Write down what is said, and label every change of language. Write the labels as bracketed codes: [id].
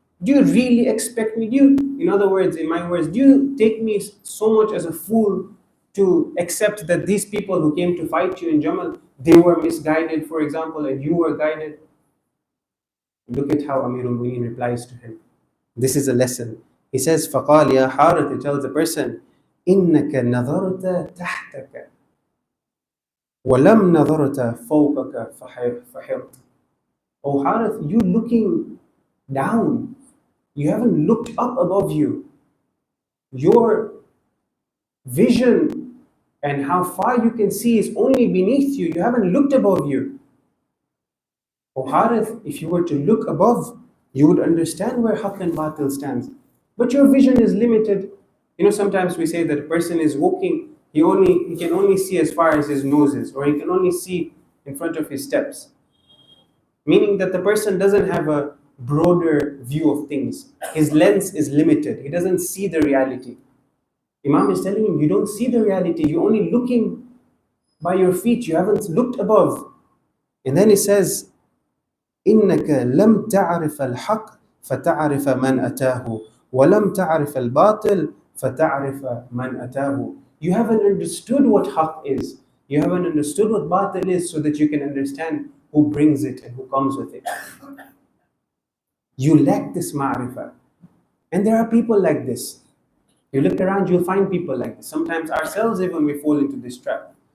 [en] Do you really expect me? In other words, in my words, do you take me so much as a fool to accept that these people who came to fight you in Jamal, they were misguided, for example, and you were guided? Look at how Amir al-Mu'mineen replies to him. This is a lesson. He says, [ar] فَقَالْ يَا حَارِث, [en] he tells the person, [ar] إِنَّكَ نَظَرْتَ تَحْتَكَ وَلَمْ نَظَرْتَ فَوْقَكَ فَحِرْتَ. [en] Oh Harith, you looking down. You haven't looked up above you. Your vision and how far you can see is only beneath you. You haven't looked above you. Oh Harith, if you were to look above, you would understand where haqq and batil stands. But your vision is limited. Sometimes we say that a person is walking, he can only see as far as his nose is, or he can only see in front of his steps. Meaning that the person doesn't have a broader view of things. His lens is limited. He doesn't see the reality. Imam is telling him, you don't see the reality. You're only looking by your feet. You haven't looked above. And then he says, [ar] إنك لم تعرف الحق فتعرف من أتاه ولم تعرف الباطل فتعرف من أتاه. [en] You haven't understood what haqq is. You haven't understood what batil is so that you can understand who brings it and who comes with it. You lack this ma'rifah. And there are people like this. You look around, you'll find people like this. Sometimes ourselves even we fall into this trap.